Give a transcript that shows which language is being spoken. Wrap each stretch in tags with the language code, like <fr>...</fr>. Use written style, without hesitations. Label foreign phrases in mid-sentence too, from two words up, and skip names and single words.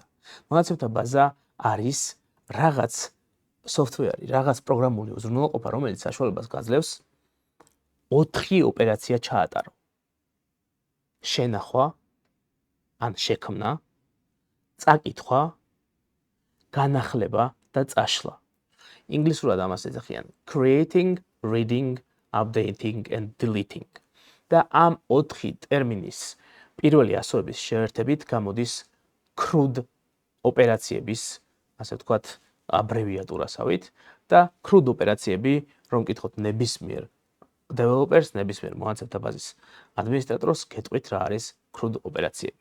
<ka>მონაცემთა ბაზა არის რაღაც software-ი, რაღაც პროგრამული უზრუნველყოფა, რომელიც საშუალებას გაძლევს 4 ოპერაცია ჩაატარო. შენახვა, ან შექმნა, წაკითხვა, განახლება და წაშლა. ინგლისურად ამას ეძახიან</ka> <en>creating, reading, updating and deleting.</en> <ka>და ამ 4 ტერმინის პირველი ასოების შეერთებით გამოდის CRUD ოპერაციების, ასე ვთქვათ, აბრევიატურასავით და CRUD ოპერაციები, რომ გითხოთ ნებისმიერ developers, ნებისმიერ მონაცემთა ბაზის ადმინისტრატორს, გეტყვით რა არის CRUD ოპერაციები.</ka>